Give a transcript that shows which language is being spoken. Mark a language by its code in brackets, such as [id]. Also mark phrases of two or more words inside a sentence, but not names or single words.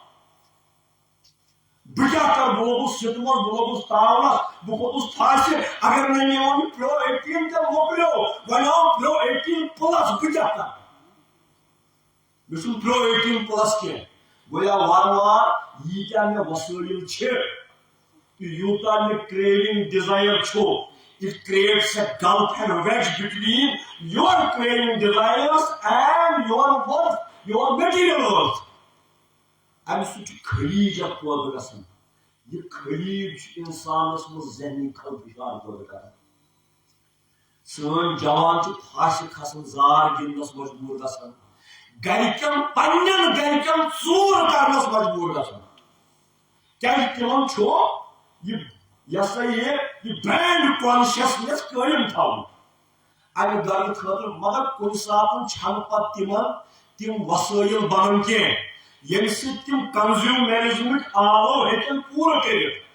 [ks] بہٕ کیٛاہ کرٕ بہٕ لوگُس سِتمس بہٕ لوگُس تاونس بہٕ کھوٚتُس پھاسہِ اگر نہٕ مےٚ وۄنۍ پرو 18 تہِ مۄکلیو وۄنۍ آو پرو 18 پلس بہٕ کیٛاہ کرٕ مےٚ چھُنہٕ پرو 18 پلس کینٛہہ گویا وارٕ وارٕ ییٖتیٛاہ مےٚ وسٲیِل چھِ تہٕ یوٗتاہ مےٚ [en] craving desire [ks] چھُ [en] it creates a gulf and wedge between your craving desires and your worth, your material worth. And so to [ks] خلیج پٲدٕ گژھان یہ خلیج انسانس منٛز ذہنی خلفشار پٲدٕ کران سٲنۍ جوان چھِ پھاسہِ کھسان زار گِنٛدنس مجبوٗر گژھان گرِکٮ۪ن پننٮ۪ن گرِکٮ۪ن ژوٗر کرنس مجبوٗر گژھان کیٛازِ تِمن چھُ یہ [en] brand consciousness [ks] قٲیِم تھاوُن امہِ غرضہٕ خٲطرٕ مگر کُنہِ ساتہٕ چھنہٕ پتہٕ تِمن تِم وسٲیِل بنان کینٛہہ ییٚمہِ سۭتۍ تِم کنزیوٗمرزمٕکۍ آلو ہیٚکن پوٗرٕ کٔرِتھ